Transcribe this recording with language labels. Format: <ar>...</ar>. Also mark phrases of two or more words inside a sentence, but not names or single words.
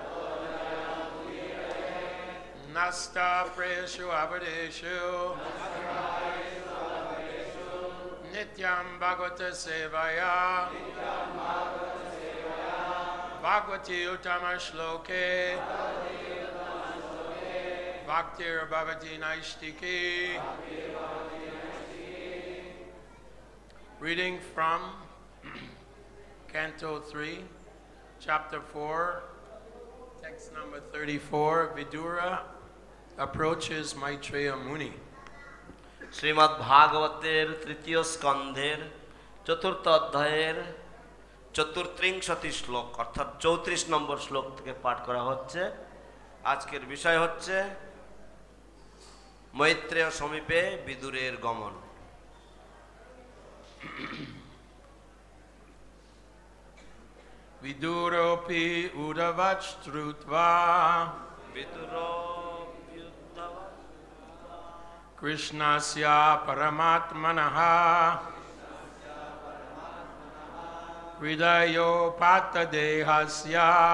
<sa>नष्ट प्रेषु अवदेषु नित्यं भागवत सेवया भगवति उत्तम श्लोके भक्तिर् भवति नैष्ठिकी.</sa> <en>Reading from Canto 3, Chapter 4, text number 34, Vidura approaches Maitreya Muni.</en> <bn>শ্রীমদ্ ভাগবতের তৃতীয় স্কন্ধের চতুর্থ অধ্যায়ের চতুর্ত্রিংশতি শ্লোক অর্থাৎ 34 নম্বর শ্লোক থেকে পাঠ করা হচ্ছে। আজকের বিষয় হচ্ছে মৈত্রেয় সমীপে বিদুরের গমন।</bn> <sa>विदुरोऽपि उवाच श्रुत्वा कृष्णस्य परमात्मनः हृदयो पात देहस्य</sa>